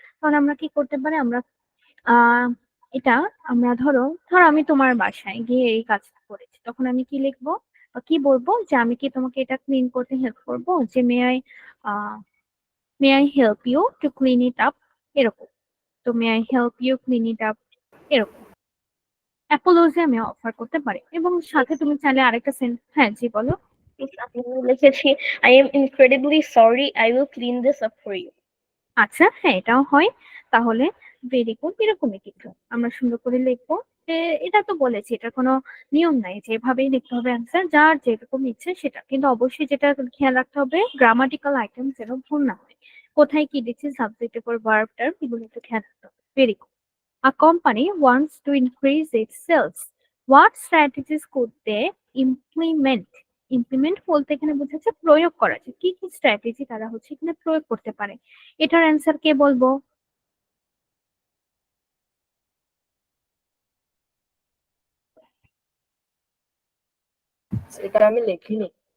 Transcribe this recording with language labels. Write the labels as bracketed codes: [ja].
[bn] তাহলে আমরা কি করতে পারি, আমরা আহ এটা আমরা ধরো আমি তোমার বাসায় গিয়ে এই কাজটা করেছি, তখন আমি কি লিখবো বা কি বলবো যে আমি কি তোমাকে এটা ক্লিন করতে হেল্প করবো, যে [en] may I help you to clean it up, [bn] এরকম। তো [en] may I help you clean it up, [bn] এরকম অ্যাপোলজি আমি অফার করতে পারি। এবং সাথে তুমি চাইলে আরেকটা হ্যাঁ জি বলো। [en] Miss, [bn] আমি লিখেছি [en] I am incredibly sorry, I will clean this up for you. [bn] আচ্ছা হ্যাঁ, এটাও হয়। তাহলে ভেরি গুড, এরকমই কিছু আমরা সুন্দর করে লিখবো। যে এটা তো বলেছি, এটার কোনো নিয়ম নাই যে এভাবেই লিখতে হবে অ্যান্সার, যার যেরকম ইচ্ছে সেটা, কিন্তু অবশ্যই যেটা খেয়াল রাখতে হবে গ্রামাটিক্যাল আইটেম যেন ভুল না হয়, কোথায় কি দিচ্ছি সাবজেক্ট এর ভার্ব টার্ব এগুলো একটু খেয়াল রাখতে হবে। [en] Very good. A company wants to increase its sales. What strategies could they implement? [bn] Implement বলতে এখানে বোঝাচ্ছে প্রয়োগ করা, যে কি কি স্ট্র্যাটেজি তারা হচ্ছে এখানে প্রয়োগ করতে পারে। এটার অ্যান্সার কে বলবো? এটা আমি লিখিনি।